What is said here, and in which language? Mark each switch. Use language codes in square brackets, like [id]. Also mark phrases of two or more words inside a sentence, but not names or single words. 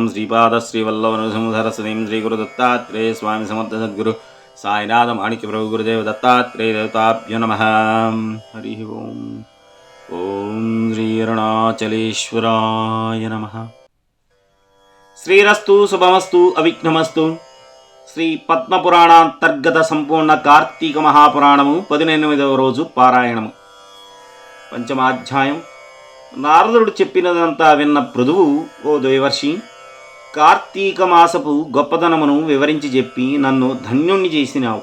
[sa] श्रीपादश्रीवल्लभनृसिंहसरस्वतीं श्रीगुरुदत्तात्रेय स्वामी समर्थ सद्गुरु साईनाथ माणिक्य प्रभु गुरुदेव दत्तात्रेय देवताभ्यो नमः। हरिः ओं। ओम श्री अरुणाचलेश्वराय नमः। श्रीरस्तु शुभमस्तु अविघ्नमस्तु। [te] శ్రీ పద్మపురాణాంతర్గత సంపూర్ణ కార్తీక మహాపురాణము 18వ రోజు పారాయణము. పంచమాధ్యాయం. నారదుడు చెప్పినదంతా విన్న పృథువు, ఓ దేవర్షి, కార్తీక మాసపు గొప్పదనమును వివరించి చెప్పి నన్ను ధన్యుణ్ణి చేసినావు.